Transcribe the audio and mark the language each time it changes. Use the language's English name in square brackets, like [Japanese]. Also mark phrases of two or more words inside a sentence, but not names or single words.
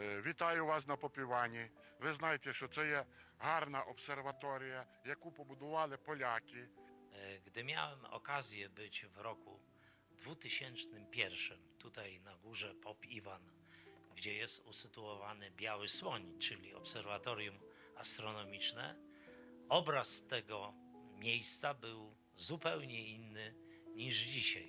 [Ukrainian] Вітаю вас на Попівані. Ви знаєте, що це є гарна обсерваторія, яку побудували поляки. [Polish] Gdy miałem okazję być w roku 2001 tutaj na górze Pop Iwan, gdzie jest usytuowany Biały Słoń, czyli obserwatorium astronomiczne, obraz tego miejsca był zupełnie inny niż dzisiaj.